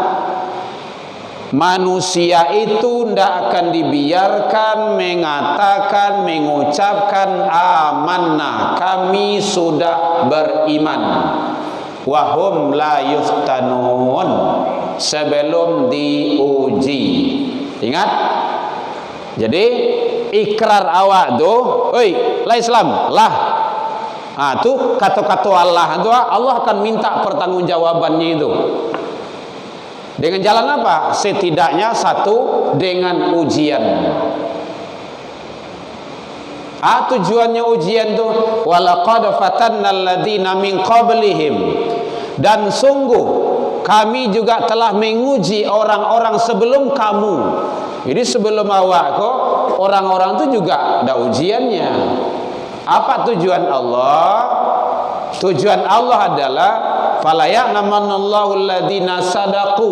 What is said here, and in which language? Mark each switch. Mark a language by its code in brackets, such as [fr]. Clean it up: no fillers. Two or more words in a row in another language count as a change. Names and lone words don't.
[id] Manusia itu tidak akan dibiarkan mengatakan, mengucapkan amanna, kami sudah beriman, [ar] وهم لا يفتنون, [id] sebelum diuji. [min] Ingat, jadi ikrar awak tu, oi, la Islam, lah. [id] Tu kata-kata Allah tu, Allah akan minta pertanggungjawabannya itu. Dengan jalan apa? Setidaknya satu, dengan ujian. Tujuannya ujian tu, [ar] ولقد فتنا الذين من قبلهم, [id] dan sungguh kami juga telah menguji orang-orang sebelum kamu. Jadi sebelum awak kok, orang-orang itu juga ada ujiannya. Apa tujuan Allah? Tujuan Allah adalah [ar] فليعلمن الله الذين صدقوا.